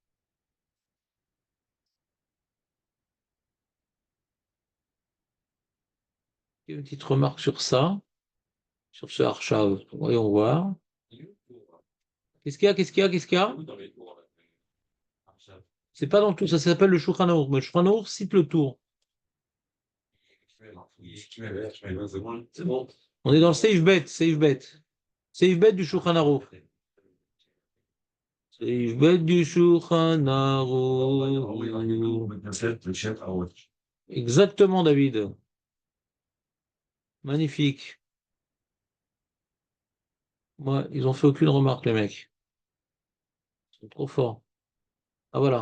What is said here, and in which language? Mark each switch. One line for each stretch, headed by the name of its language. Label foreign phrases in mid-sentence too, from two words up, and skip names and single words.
French: Il y a une petite remarque sur ça, sur ce Arshav. Voyons voir. Qu'est-ce qu'il y a? Qu'est-ce qu'il y a? Qu'est-ce qu'il y a? C'est pas dans le tour, ça s'appelle le Shulchan Aruch. Mais le Shulchan Aruch cite le tour. C'est bon. On est dans le
Hebrew: סעיף בית, סעיף בית. סעיף בית
French: du Shulchan Aruch.
Hebrew: סעיף בית
French: du Shulchan Aruch. Exactement, David. Magnifique. Moi, ils ont fait aucune remarque, les mecs. Ils sont trop forts. Ah, voilà.